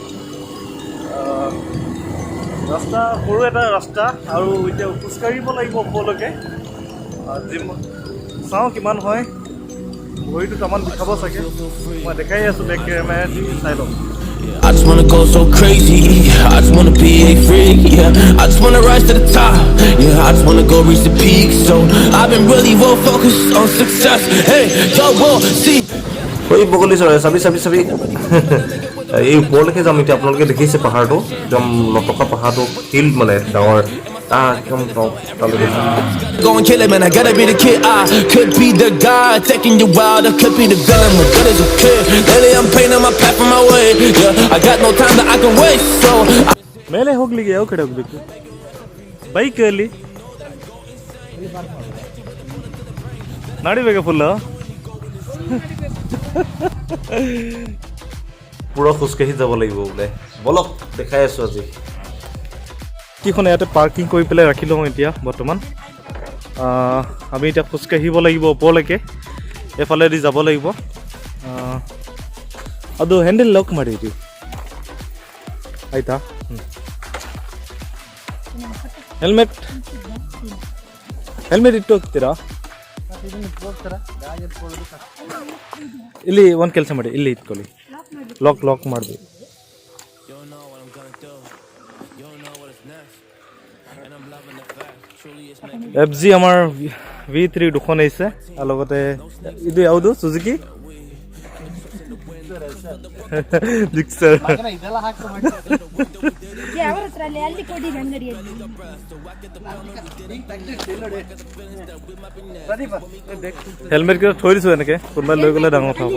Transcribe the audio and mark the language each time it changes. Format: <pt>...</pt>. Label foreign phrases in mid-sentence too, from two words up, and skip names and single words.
<as>ৰাস্তা সৰু এটা ৰাস্তা, আৰু এতিয়া খোজকাঢ়িব লাগিব ওপৰলৈকে। চাওঁ কিমান হয়, ভৰিটো তামান বিষাব চাগে, মই দেখাই আছোঁ</as> <en>back camera</en> <as>দি, চাই লওঁ।</as> <en>I just wanna go so crazy, I just wanna be a freak, yeah. I just wanna rise to the top, yeah. I just wanna go reach the peak, so I've been really well focused on success. Hey, y'all will see.</en> <as>এই বগলী চৰাই, চাবি চাবি চাবি। এই ওপৰলৈকে যাম এতিয়া। আপোনালোকে দেখিছে পাহাৰটো, একদম নটকা পাহাৰটো, হিল মানে ডাঙৰ, একদম তালৈকে যাম।</as> <en>Go and kill it, man. I gotta be the kid. I could be the guy taking you wild. I could be the villain. My good as a kid. Lately I'm painting my path on my way. Yeah, I got no time that I can waste. So</en> <kn>ಮೇಲೆ ಹೋಗ್ಲಿಕ್ಕೆ ಯಾವ ಕಡೆ ಹೋಗ್ಬೇಕು? ಬೈಕಲ್ಲಿ ನಡಿಬೇಕಾ ಫುಲ್ಲು?</kn> <as>পুৰা খোজকাঢ়ি যাব লাগিব বোলে। বলক দেখাই আছোঁ আজি। কিখন ইয়াতে পাৰ্কিং কৰি পেলাই ৰাখি লওঁ এতিয়া বৰ্তমান। আমি এতিয়া খোজকাঢ়িব লাগিব ওপৰলৈকে, এফালেদি যাব লাগিব।</as> <kn>ಅದು</kn> <en>handle lock</en> <kn>ಮಾಡಿದ್ದೀವಿ ಆಯಿತಾ. ಹೆಲ್ಮೆಟ್ ಇಟ್ಟು ಹೋಗ್ತೀರಾ? ಇಲ್ಲಿ ಒಂದು ಕೆಲಸ ಮಾಡಿ, ಇಲ್ಲಿ ಇಟ್ಕೊಳ್ಳಿ, ಲಾಕ್ ಮಾಡಿದ್ವಿ.</kn> <as>FG আমাৰ V3 দুখন আহিছে আৰু লগতে এইটো ಯಾವುದು সুজুকি ಜಿಕ್ಸರ್. হেলমেট কেইটা থৈ দিছো এনেকে, কোনোবাই লৈ গ'লে ডাঙৰ কথা হ'ব.</as>